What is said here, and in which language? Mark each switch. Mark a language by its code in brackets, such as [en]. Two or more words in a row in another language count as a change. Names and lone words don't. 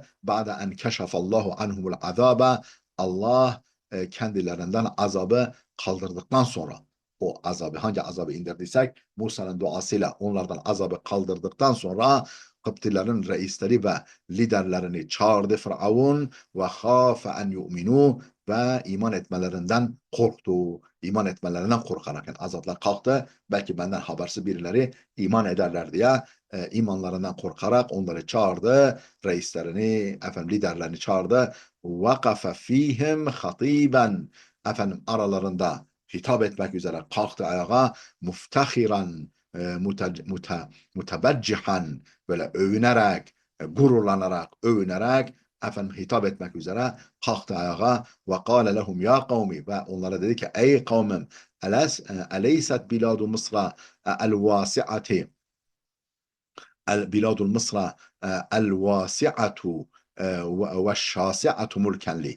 [ar] بعد أن كشف الله عنهم العذاب. [tr] Allah kendilerinden azabı kaldırdıktan sonra, o azabı, hangi azabı indirdiysek Musa'nın duasıyla onlardan azabı kaldırdıktan sonra Kıptilerin reisleri ve liderlerini çağırdı Firavun ve [ar] خاف أن يؤمنوا, [tr] ve iman etmelerinden korktu. İman etmelerinden korkarak, yani azaplar kalktı. Belki benden habersiz birileri iman ederler diye imanlarından korkarak onları çağırdı. Reislerini, liderlerini çağırdı. [ar] وَقَفَ ف۪يهِمْ خَط۪يبًا. [tr] Aralarında hitap etmek üzere kalktı ayağa. [ar] مفتخرا متبجحا, [tr] böyle övünerek, gururlanarak, övünerek hitap etmek üzere kalktı ayağa ve [ar] قال لهم يا قومي, [tr] ve onlara dedi ki ey kavmim, [ar] أليست بلاد مصر الواسعة بلاد مصر الواسعة والشاسعة ملكا لي.